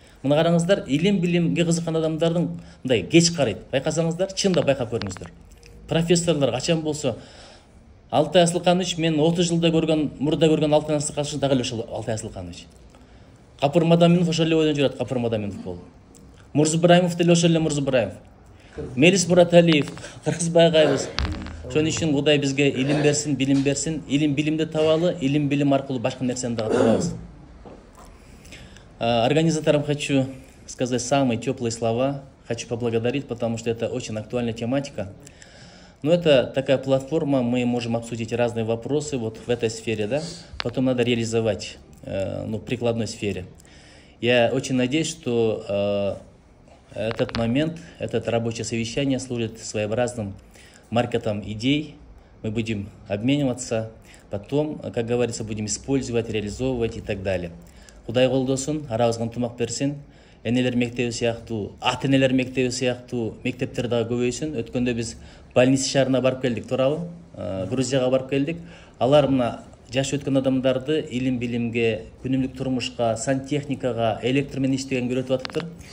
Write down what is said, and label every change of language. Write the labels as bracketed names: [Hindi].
[Kyrgyz] Мына караңыздар, илим билимге кызыккан адамдардын мындай кеч карайт. Байкасаңыздар, чындап байкап көрүңүздөр. Профессорлор качан болсо Алтай Асылканович, мен 30 жылда көргөн, мурда көргөн Алтай Асылканович дагы эле ошол Алтай Асылканович. Капыр Мадаминов ошол эле бойдон жүрөт, Капыр Мадаминов болуп. Мурзубраимов деле ошол эле Мурзубраимов. Мелис Мураталиев, Кыргызбай агайыбыз. Ошон үчүн Кудай бизге илим берсин, билим берсин. Илим билимди табалы, илим билим аркылуу башка нерсени дагы табабыз. [Russian] Организаторам хочу сказать самые теплые слова. Хочу поблагодарить, потому что это очень актуальная тематика. Но это такая платформа, мы можем обсудить разные вопросы вот в этой сфере, да. Потом надо реализовать в прикладной сфере. Я очень надеюсь, что этот момент, это рабочее совещание служит своеобразным маркетом идей. Мы будем обмениваться, потом, как говорится, будем использовать, реализовывать и так далее. [Kyrgyz] Кудай колдосун, арабызга ынтымак берсин. Энелер мектеби сыяктуу, ата энелер мектеби сыяктуу мектептер дагы көбөйсүн. Өткөндө биз больница шаарына барып келдик, туурабы? Грузияга барып келдик. Алар мына жаш өткөн адамдарды илим билимге, күнүмдүк турмушка, сантехникага, электр менен иштегенге үйрөтүп атыптыр.